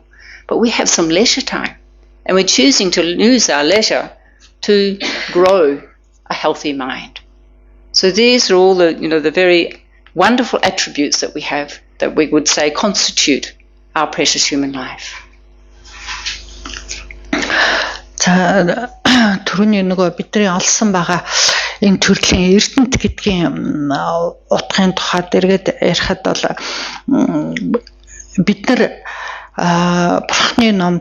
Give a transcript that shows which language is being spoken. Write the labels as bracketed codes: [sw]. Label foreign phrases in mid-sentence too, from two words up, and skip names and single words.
[en] But we have some leisure time, and we're choosing to use our leisure to grow a healthy mind. So these are all the very wonderful attributes that we have that we would say constitute our precious human life. [mn] Түрүүний нөгөө бидний олсон байгаа энэ төрлийн эрдэнэт гэдгийн утгын тухайд эргээд ярихад бол бид нар бурхны ном